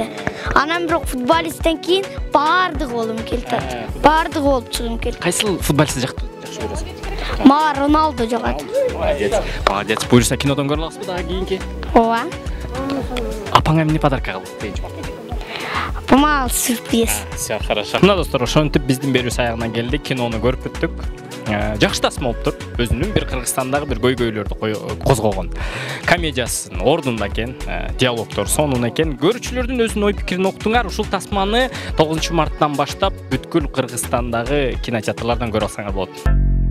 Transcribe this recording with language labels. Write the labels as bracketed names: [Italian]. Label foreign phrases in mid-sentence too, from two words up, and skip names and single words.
[Kyrgyz] Анан бирок футболисттен кийин баардыгы болгум келди. Баардыгы болуп чыгым келди. Кайсыл футболистти жакшы көрөсүң? Мага Роналдо жагат. Молодец. Буюрса кинодон көрө аласызбы дагы кийинки? Ооба. Апаңа эмне подарка кылды дейчи? Мага сюрприз. [Russian] Все хорошо. [Kyrgyz] Мына достор, ошентип биздин берүүбүз аягына келди. Кинону көрүп бүттүк. Жакшы тасма болуптур. Өзүнүн бир Кыргызстандагы бир көйгөйлөрдү козгогон. Комедиясын ордунда экен, диалогдор сонун экен. Көрүүчүлөрдүн өзүнүн ой пикирин уктуңар. Ушул тасманы 9 марттан баштап бүткүл Кыргызстандагы кинотеатрлардан көрө алсаңар болот.